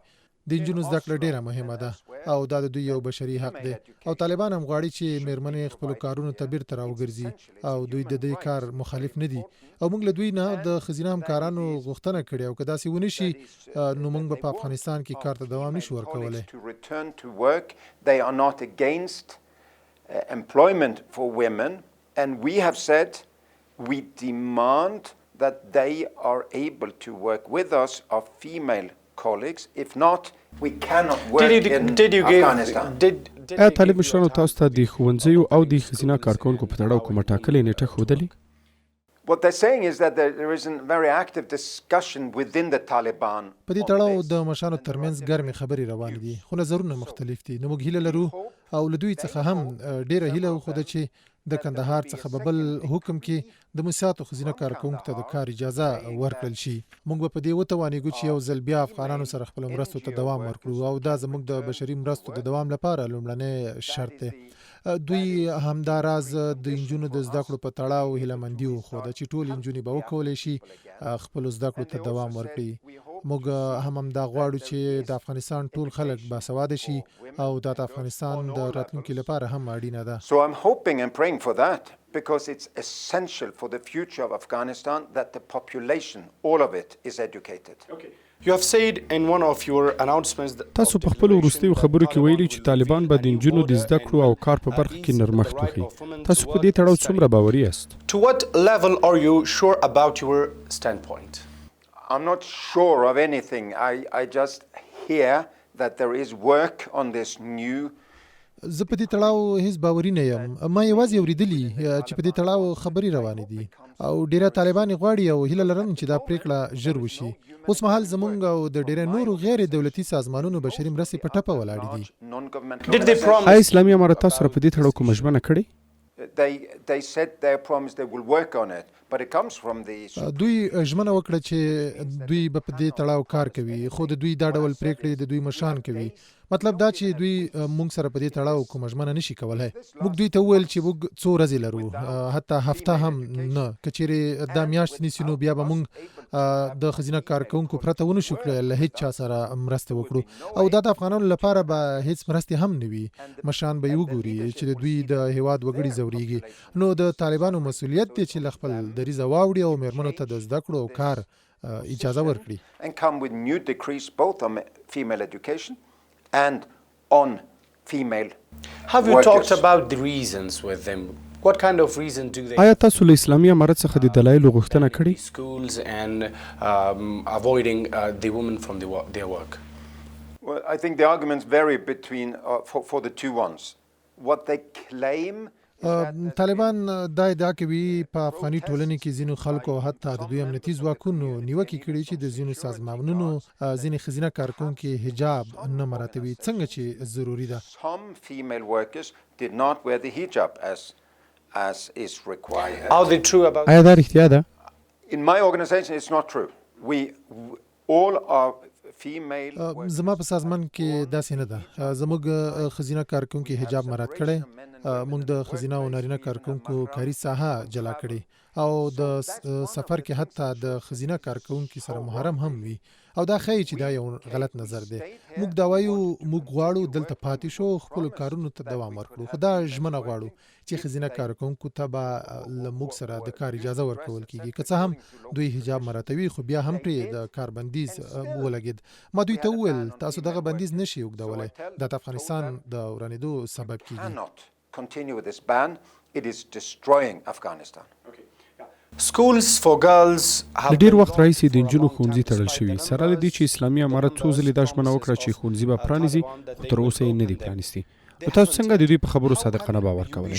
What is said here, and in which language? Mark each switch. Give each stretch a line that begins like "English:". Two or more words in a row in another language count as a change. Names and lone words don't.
Pashto: د نجونو زده کړه ډیره مهمه ده او دا د دوی یو بشري حق دی او طالبان هم غواړي چې میرمنې خپل کارونو ته بیرته راوګرځي او دوی د دې کار مخالف نه دي او موږ له دوی نه د ښځینه همکارانو غوښتنه کړې او که داسې ونه شي نو موږ به په افغانستان کې کار ته دوام نشو ورکولی.
English: to return to work. They are not against employment for women, and we have said we demand that they are able to work with us, our female colleagues. If not, we cannot work in Afghanistan.
Pashto: ایا طالب مشرانو تاسو ته د ښوونځیو او د ښځینه کارکوونکو په تړاو کومه ټاکلې نیټه ښودلې؟
English: What they're saying is that there is a very active discussion within the Taliban.
Pashto: په دې تړاو د مشرانو ترمنځ ګرمې خبرې روانې دي خو نظرونه مختلف دي. نو موږ هیله لرو او له دوی څخه هم ډیره هیله وښوده چې د کندهار څخه به بل حکم کې د مساعتو ښځینه کارکوونکو ته د کار اجازه ورکړل شي. موږ به په دې وتوانېږو چې یو ځل بیا افغانانو سره خپلو مرستو ته دوام ورکړو او دا زموږ د بشري مرستو د دوام لپاره لومړنی شرط دی. دوی همداراز د نجونو د زده کړو په تړاو هیلهمندي وښوده چې ټول نجونې به وکولی شي خپلو زده کړو ته دوام ورکړي. موږ هم همدا غواړو چې د افغانستان ټول خلک باسواده شي او دا د افغانستان د راتلونکي لپاره هم اړینه ده.
English: So I'm hoping and praying for that because it's essential for the future of Afghanistan that the population, all of it, is educated. Okay. You have said in one of your announcements that
Pashto: تاسو په خپلو وروستیو خبرو کې ویلي چې طالبان به د نجونو د زده کړو او کار په برخه کې نرمښت وښيي. تاسو په دې تړاو څومره باوري یاست؟
English: To what level are you sure about your standpoint? I'm not sure of anything. I just hear that there is work on this new
Pashto: زه په دې تړاو هیڅ باوري نه یم. ما یوازې اورېدلي چې په دې تړاو خبرې روانې دي او ډیره طالبان غواړي او هیله لرم چې دا پریکړه ژر وشي. اوس مهال زمونږ او د ډیره نورو غیر دولتي سازمانونو بشري مرستې په ټپه ولاړې دي. آیا اسلامي امارت تاسو سره په دې تړاو کومه ژمنه کړې؟
English: They said they promised they will work on it, but it comes from the
Pashto: دوی ژمنه وکړه چې دوی به په دې تړاو کار کوي، خو د دوی دا ډول پریکړې د دوی مشران کوي. مطلب دا چې دوی مونږ سره په دې تړاو کومه ژمنه نشي کولای. موږ دوی ته وویل چې موږ څو ورځې لرو، حتی هفته هم نه. که چیرې دا میاشت نیسي نو بیا به موږ د ښځینه کارکوونکو پرته ونه شو کړی له هیڅ چا سره مرسته وکړو، او دا د افغانانو لپاره به هیڅ مرستې هم نه وي. مشران به یې وګوري چې د دوی د هیواد وګړي ځورېږي. نو د طالبانو مسؤلیت دی چې له خپل دریځه واوړي او میرمنو ته د زده کړو او کار اجازه ورکړي.
English: and come with new decrees both on female education and on female Have you workers. talked about the reasons with them? What kind of reason do they
Pashto: آیا تاسو له اسلامي امارت څخه د دلایلو غوښتنه کړې؟
English: schools and avoiding the women from their work? Well, I think the arguments vary between for the two ones. What they claim
Pashto: طالبان دا ادعا کوي په افغاني ټولنې کې ځینو خلکو حتی د دوی امنیتي ځواکونو نیوکې کړي چې د ځینو سازمانونو ځینې ښځینه کارکوونکي حجاب نه مراعاتوي، څنګه چې ضروري ده.
English: some female workers did not wear the hijab as is required. Are they true about
Pashto: آیا دا رښتیا ده؟
English: In my organization, it's not true. We all are female workers.
Pashto: زما په سازمان کې داسې نه ده. زموږ ښځینه کارکوونکي حجاب مراعات کړی، موږ د ښځینه او نارینه کارکوونکو کاري ساحه جلا کړې، او د سفر کې حتی د ښځینه کارکوونکي سره محرم هم وي، او دا ښایي چې دا یو غلط نظر دی. موږ دا وایو موږ غواړو دلته پاتې شو، خپلو کارونو ته دوام ورکړو، خو دا ژمنه غواړو چې ښځینه کارکوونکو ته به له موږ سره د کار اجازه ورکول کېږي. که څه هم دوی حجاب مراعاتوي، خو بیا هم پرې د کار بندیز ولګېد. ما دوی ته وویل تاسو دغه بندیز نشي اوږدولی، دا د افغانستان د ورانېدو سبب کېږي.
English: Cannot continue with this ban. It is destroying Afghanistan. schools for girls have
Pashto: له ډیر وخت راهیسې د نجونو ښوونځي تړل شوي، سره له دې چې اسلامي امارت څو ځلې دا ژمنه وکړه چې ښوونځي به پرانیزي، خو تر اوسه یې نه دي پرانیستي. نو تاسو څنګه د دوی په خبرو صادقانه باور کولی؟